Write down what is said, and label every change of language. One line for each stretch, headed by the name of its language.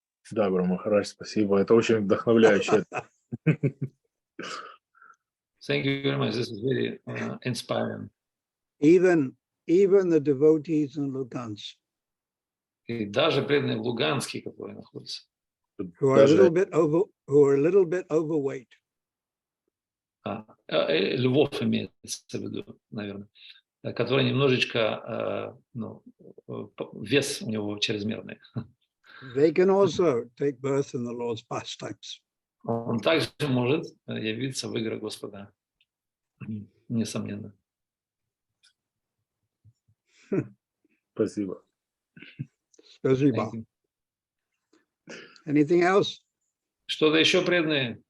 Russian: Да, Гуру Махарадж, спасибо. Это очень вдохновляюще.
English: Thank you very much. This is very inspiring. Even the devotees in Lugansk,
Russian: И даже преданные в Луганске, которые находятся,
English: who are a little
Russian: Даже
English: bit overweight,
Russian: Львов имеется в виду, наверное, который немножечко, вес у него чрезмерный.
English: they can also take birth in the Lord's pastimes.
Russian: Он также может явиться в играх Господа, несомненно. спасибо. Спасибо.
English: Anything else?
Russian: Что-то еще, преданные?